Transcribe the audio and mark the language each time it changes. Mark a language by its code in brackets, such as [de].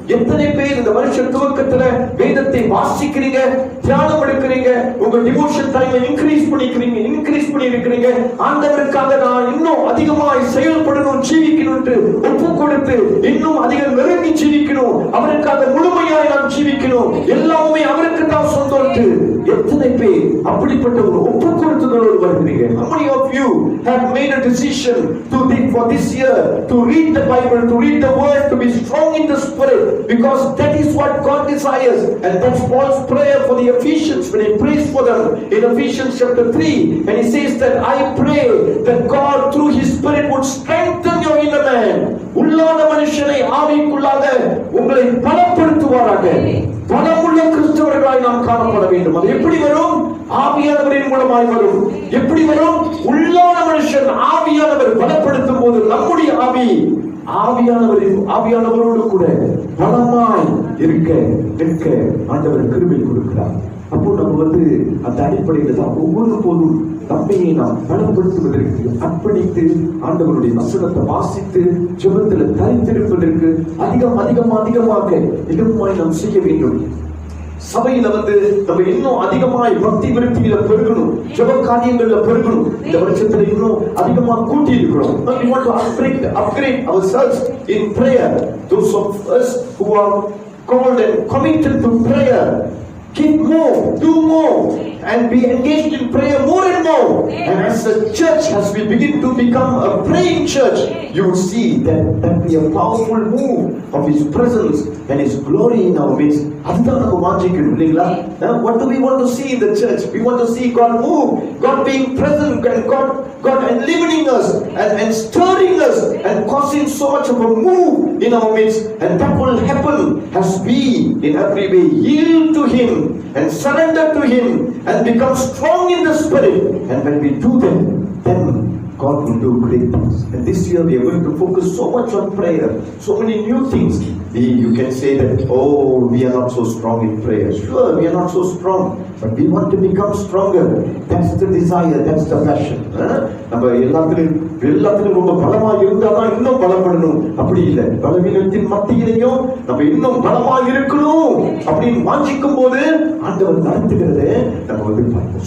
[ta] எத்தனை பேர் இந்த வருஷ துவக்கத்துல வேதத்தை வாசிக்கிறீங்க, தியானம் எடுக்கிறீங்க, உங்க டிவோஷன் டைமை இன்க்ரீஸ் பண்ணிருக்கிறீங்க. ஆண்டவருக்காக நான் இன்னும் அதிகமாய் செயல்படணும், ஜீவிக்கணும், ஒப்பு கொடுத்து இன்னும் அதிகம் நெருங்கி ஜீவிக்கணும், அவருக்காக முழுமையாய் நாம் ஜீவிக்கணும், எல்லாமே அவருக்கு தான் சொந்தம். எத்தனை பேர் அப்படிப்பட்ட ஒரு ஒப்பு கொடுத்ததோடு வருகிறீங்க? [en] How many of you have made a decision for this year to read the Bible, to read the word, to be strong in the Spirit, because that is what God desires. And that's Paul's prayer for the Ephesians when he prays for them in Ephesians chapter 3, and he says that I pray that God through His Spirit would strengthen your inner man. [ta] உள்ளான மனுஷனை ஆவிக்குள்ளாக உங்களை பலப்படுத்துவாராக. பலமுள்ள கிறிஸ்தவர்களாய் நாம் காணப்பட வேண்டும். அது எப்படி வரும்? ஆவியானவரின் மூலமாய் வரும். எப்படி வரும்? உள்ளான மனுஷன் ஆவியானவர் பலப்படுத்தும் போது நம்முடைய ஆவி ஆவியானவரோடு கூட பலமாய் இருக்க ஆண்டவர் கிருபை கொடுக்கிறார். அப்போ நம்ம அந்த அடிப்படையில தான் ஒவ்வொரு போதும் நம்மையை நாம் பலப்படுத்துவதற்கு அர்ப்பணித்து ஆண்டவருடைய வசனத்தை வாசித்து ஜெபத்துல தரித்திருப்பதற்கு அதிகமாக இன்னுமாய் நாம் செய்ய வேண்டும். சபையில நம்ம இன்னும் அதிகமாய் பக்தி விருத்தியில பெருகணும், ஜெப காரியங்கள்ல பெருகணும். இந்த வருஷத்துல இன்னும் அதிகமா கூட்டி இருக்கிறோம். [en] We want to upgrade ourselves in prayer. Those of us who are called and committed to prayer, give more, do more, and be engaged in prayer more and more. And as the church, as we begin to become a praying church, you will see that be a powerful move of His presence and His glory in our midst. [ta] அதுதான் நம்ம வாஞ்சிக்கணும் இல்லைங்களா? [en] What do we want to see in the church? We want to see God move, God being present, and God enlivening us and stirring us and causing so much of a move in our midst. And that will happen as we in every way yield to Him and surrender to Him and become strong in the Spirit. And when we do that, then God will do great things. And this year we are going to focus so much on prayer, so many new things. You can say that, oh, we are not so strong in prayer. Sure, we are not so strong, but we want to become stronger. That's the desire, that's the passion. [ta] நம்ம எல்லாத்திலும் ரொம்ப பலமா இருந்தாதான் இன்னும் பலப்படணும். அப்படி இல்லை, பலவீனத்தின் மத்தியிலையும் நம்ம இன்னும் பலமா இருக்கணும் அப்படின்னு வாஞ்சிக்கும் போது ஆண்டவர் நடத்துகிறத நம்ம பார்ப்போம்.